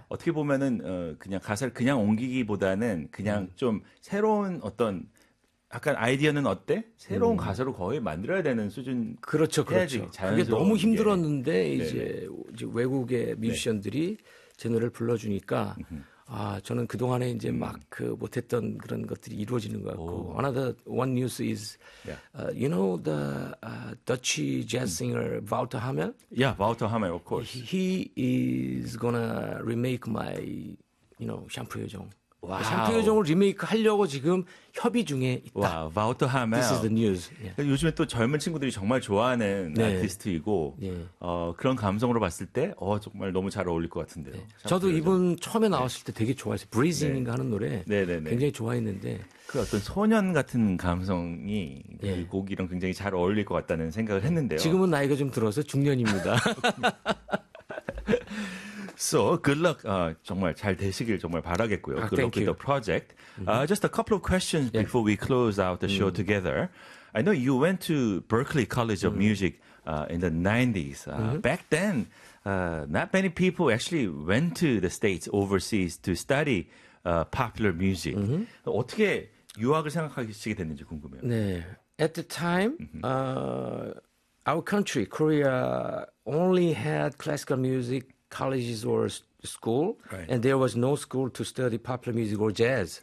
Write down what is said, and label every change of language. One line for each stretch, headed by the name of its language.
Korean: 어떻게 보면은 그냥 가사를 그냥 옮기기보다는 그냥 좀 새로운 어떤 약간 아이디어는 어때? 새로운 가사로 거의 만들어야 되는 수준. 그렇죠, 그렇죠. 그게 너무 힘들었는데 이제, 네. 이제 외국의 뮤지션들이 네. 제 노래를 불러주니까 아 저는 그 동안에 이제 막 그 못했던 그런 것들이 이루어지는 것 같고 오.
English: Another one news is you know the Dutch jazz singer Wouter Hamel? Yeah, Wouter Hamel, of course. He is gonna remake my, you know, 샴푸 요정. 와,
Korean: 샴푸 요정을 리메이크 하려고 지금 협의 중에 있다. 와, Wouter Hamel.
English: This is the news. Yeah.
Korean: 요즘에 또 젊은 친구들이 정말 좋아하는 네. 아티스트이고 네. 그런 감성으로 봤을 때 정말 너무 잘 어울릴 것 같은데요. 네. 저도 이분 처음에 나왔을 때 되게 좋아했어요. Breezing인가 네. 하는 노래 네, 네, 네. 굉장히 좋아했는데 그 어떤 소년 같은 감성이 네. 그 곡이랑 굉장히 잘 어울릴 것 같다는 생각을 했는데요. 지금은 나이가 좀 들어서 중년입니다.
English: So, good luck.
Korean: 정말 잘 되시길 정말 바라겠고요.
English: Good luck with the project. Just a couple of questions yeah. before we close out the show together. I know you went to Berklee College of Music in the 90s. Back then, not many people actually went to the States overseas to study popular music. Mm-hmm.
Korean: 어떻게 유학을 생각하시게 됐는지 궁금해요. 네.
English: At the time, our country, Korea, only had classical music colleges or school, right. and there was no school to study popular music or jazz.